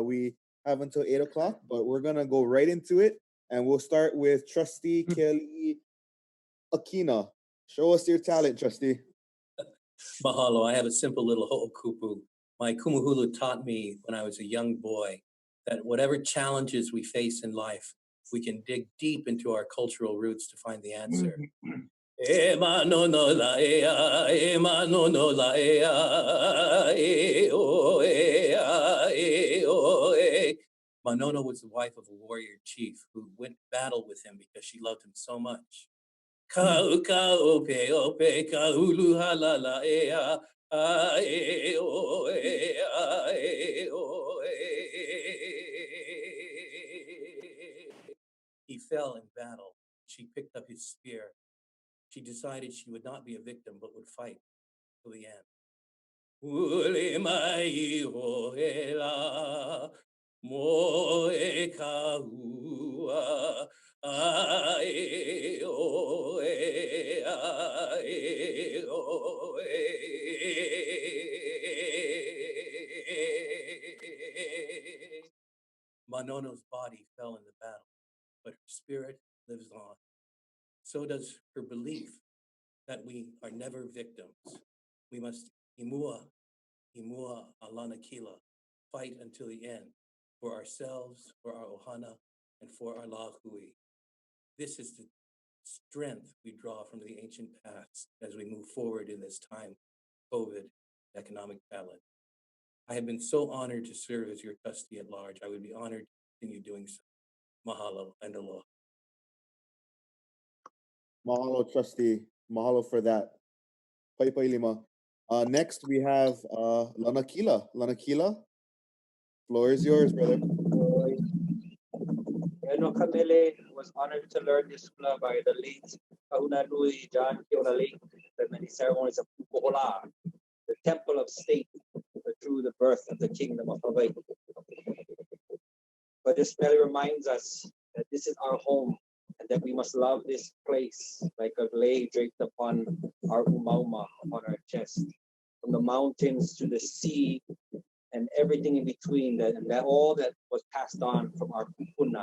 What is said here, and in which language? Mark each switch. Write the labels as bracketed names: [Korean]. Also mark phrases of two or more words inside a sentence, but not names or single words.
[English] We have until 8 o'clock, but we're gonna go right into it, and we'll start with Trustee Kelly Akina. Show us your talent, Trustee. Mahalo. I have a simple little ho'okupu. My kumuhulu taught me when I was a young boy that whatever challenges we face in life, we can dig deep into our cultural roots to find the answer. [Hawaiian] E mano no la ea, e mano no la ea, e o ea, e o e. [English] Manono was the wife of a warrior chief who went to battle with him because she loved him so much. [Hawaiian] Kau kau pe ope kaulu halala ea, a e o e a e o e. [English] He fell in battle. She picked up his spear. She decided she would not be a victim, but would fight till the end. [Hawaiian] Ule mai ho e la, mo e kaua, a e o e, a e o e. [English] Manono's body fell in the battle, but her spirit lives on. So does her belief that we are never victims. We must [Hawaiian] imua alana kila, [English] fight until the end for ourselves, for our ohana, and for our lahui. This is the strength we draw from the ancient past as we move forward in this time, COVID, economic challenge. I have been so honored to serve as your trustee at large. I would be honored to continue doing so. Mahalo and aloha. Mahalo, Trustee. Mahalo for that. [Hawaiian] Paipai lima. [English] Next, we have Lanakila. Lanakila, floor is yours, brother. Eno Kamele was honored to learn this hula by the late Kahuna Nui John Keonalei, the many ceremonies of Pukohola, the temple of state, through the birth of the kingdom of Hawaii. But this really reminds us that this is our home and that we must love this place like a lei draped upon our umauma, upon our chest. From the mountains to the sea and everything in between, that all that was passed on from our kupuna.